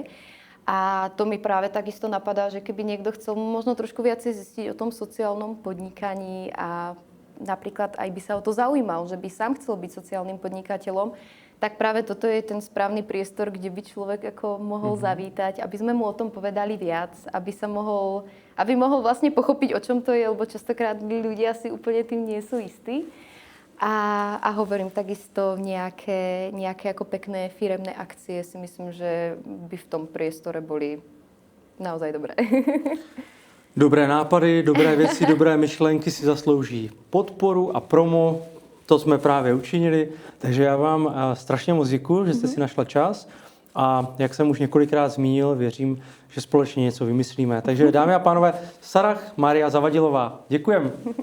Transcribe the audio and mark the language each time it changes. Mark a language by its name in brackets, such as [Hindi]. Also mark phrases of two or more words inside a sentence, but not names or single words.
[Slovak] A to mi práve takisto napadá, že keby niekto chcel možno trošku viacej zistiť o tom sociálnom podnikaní a napríklad aj by sa o to zaujímal, že by sám chcel byť sociálnym podnikateľom, tak práve toto je ten správny priestor, kde by človek ako mohol zavítať, aby sme mu o tom povedali viac, aby mohol vlastne pochopiť, o čom to je, lebo častokrát ľudia si úplne tým nie sú istí. A hovorím, takisto nejaké ako pekné firemné akcie si myslím, že by v tom priestore boli naozaj dobré. [Czech] Dobré nápady, dobré věci, dobré myšlenky si zaslouží podporu a promo. To jsme právě učinili. Takže já vám strašně moc děkuju, že jste si našla čas. A jak jsem už několikrát zmínil, věřím, že společně něco vymyslíme. Takže dámy a pánové, Sarah Mária Zavadilová.